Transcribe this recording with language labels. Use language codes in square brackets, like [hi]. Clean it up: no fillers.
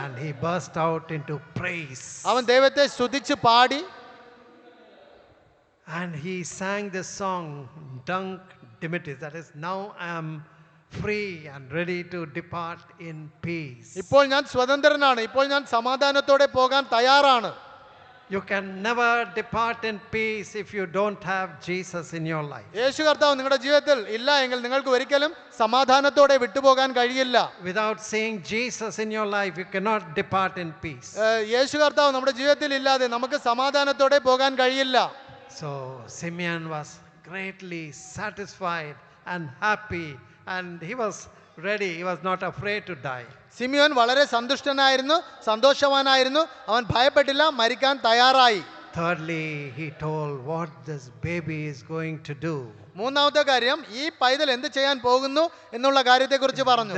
[en] and he burst out into praise. [ml] അവൻ ദൈവത്തെ സ്തുതിച്ച് പാടി. [en] And he sang this song, Dunk Dimittis, that is, now I am free and ready to depart in peace. [ml] ഇപ്പോൾ ഞാൻ സ്വതന്ത്രനാണ്, ഇപ്പോൾ ഞാൻ സമാധാനത്തോടെ പോകാൻ തയ്യാറാണ്. [en] You can never depart in peace if you don't have Jesus in your life. [ml] യേശു കർത്താവ് നിങ്ങളുടെ ജീവിതത്തിൽ ഇല്ല എങ്കിൽ നിങ്ങൾക്ക് ഒരിക്കലും സമാധാനത്തോടെ വിട്ടുപോകാൻ കഴിയില്ല. [en] Without seeing Jesus in your life, you cannot depart in peace. [ml] യേശു കർത്താവ് നമ്മുടെ ജീവിതത്തിൽ ഇല്ലാതെ നമുക്ക് സമാധാനത്തോടെ പോകാൻ കഴിയില്ല. [en] So Simeon was greatly satisfied and happy, and he was ready. He was not afraid to die. [ml] Simeon വളരെ സന്തുഷ്ടനായിരുന്നു, സന്തോഷവാനായിരുന്നു. അവൻ ഭയപ്പെട്ടില്ല, മരിക്കാൻ തയ്യാറായി. [en] Thirdly, he told what this baby is going to do. [ml] മൂന്നാമത്തെ കാര്യം, ഈ പൈതൽ എന്ത് ചെയ്യാൻ പോകുന്നു എന്നുള്ള കാര്യത്തെക്കുറിച്ച് പറഞ്ഞു.